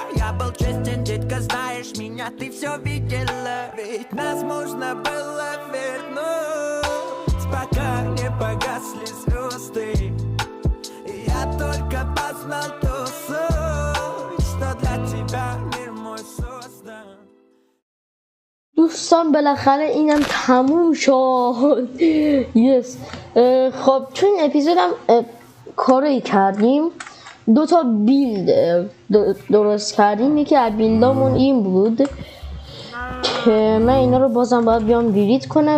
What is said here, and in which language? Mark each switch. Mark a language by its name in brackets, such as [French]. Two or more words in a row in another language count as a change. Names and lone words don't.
[Russian] Я был честен, детка, знаешь меня, ты все видела. Ведь нас можно было вернуть, пока не погасли звезды. И я только познал ту суть, что для тебя мир мой создан. [Persian] دوستان بالاخره اینم تموم شد. یس خب تو این اپیزودم کاری کردیم، دو تا بیلد درست کردیم. یکی از بیلدامون این بود که من اینا رو بازم باید بیام دیلیت کنم.